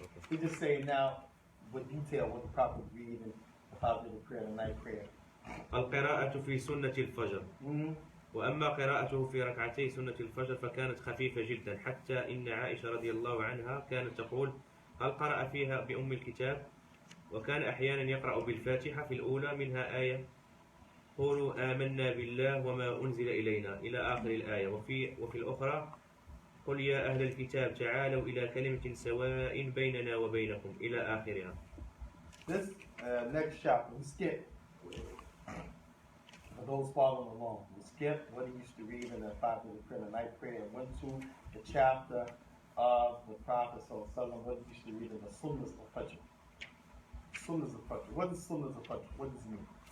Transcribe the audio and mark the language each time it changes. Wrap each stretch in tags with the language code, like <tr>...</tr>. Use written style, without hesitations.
<en>We just say now with detail what the prophet read and how to do the prayer, the night prayer.</en> <ar>القراءة في سنة الفجر. وأما قراءته في ركعتي سنة الفجر فكانت خفيفة جدا حتى إن عائشة رضي الله عنها كانت تقول هل قرأ فيها بأم الكتاب؟ وكان أحيانا يقرأ بالفاتحة في الأولى منها آية قولوا آمنا بالله وما أنزل إلينا إلى آخر الآية وفي الأخرى قل يا أهل الكتاب تعالوا إلى كلمة سواء بيننا وبينكم إلى آخرها.</ar> <en>This next chapter, we skip. For those following along, we skip what he used to read in the 5-minute prayer, the night prayer, and went to the chapter of the Prophet what he used to read in the Sunnahs of Fajr. Sunnahs of Fajr. What is Sunnahs of Fajr? What does it mean?</en>